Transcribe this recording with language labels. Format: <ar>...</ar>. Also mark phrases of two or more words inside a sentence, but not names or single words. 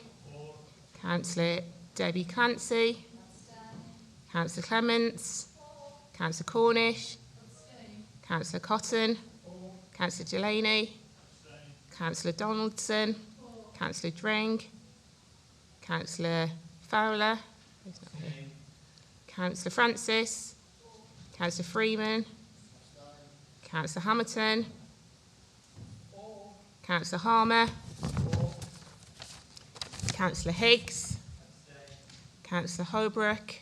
<en>Councillor Debbie Clancy. Councillor Clements. Councillor Cornish. Councillor Cotton. Councillor Delaney. Councillor Donaldson. Councillor Dring. Councillor Fowler. He's not here. Councillor Francis. Councillor Freeman. Councillor Hamilton. Councillor Harmer. Councillor Higgs. Councillor Holbrook.</en>